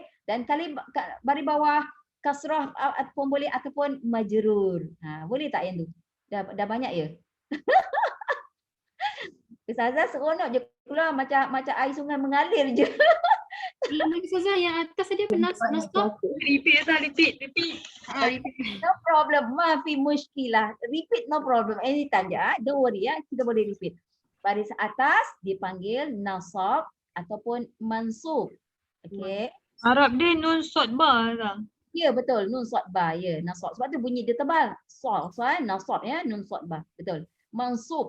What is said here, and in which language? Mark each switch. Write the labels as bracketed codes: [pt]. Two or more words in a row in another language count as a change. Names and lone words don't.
[ms] Dan kali baris bawah kasrah pun boleh ataupun majrur. Boleh tak yang tu? Dah banyak ya? Ustazah seronok je keluar macam air sungai mengalir je. Belum lagi Ustazah, yang atas tadi apa? Nasab? [en] Repeat. No problem. [ar] ما في مشكلة. [en] Repeat no problem. Anytime je. Don't worry ya. [ms] Kita boleh [en] repeat. [ms] Baris atas dipanggil nasab ataupun mansub. Okey. Arab dia nun sod ba lah. Ya betul, nun sod ba ya, nasab. Sebab tu bunyi dia tebal. Nasab ya, nun sod ba. Betul. Mansub.